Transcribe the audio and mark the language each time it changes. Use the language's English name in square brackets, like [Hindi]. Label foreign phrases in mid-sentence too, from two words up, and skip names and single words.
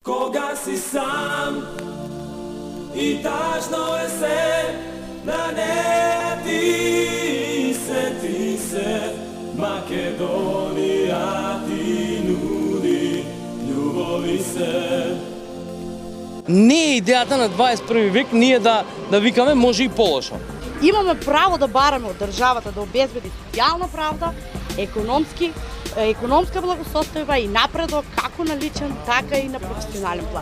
[Macedonian] Кога си сам и тажно е се да не ти се Македонија ти нуди љубови се. Не е идеята на 21 век ние да викаме може и полошо. Имаме право да бараме од државата да обезбеди социјална правда, економска благосостојба и напредок како на личен, така и на професионален план.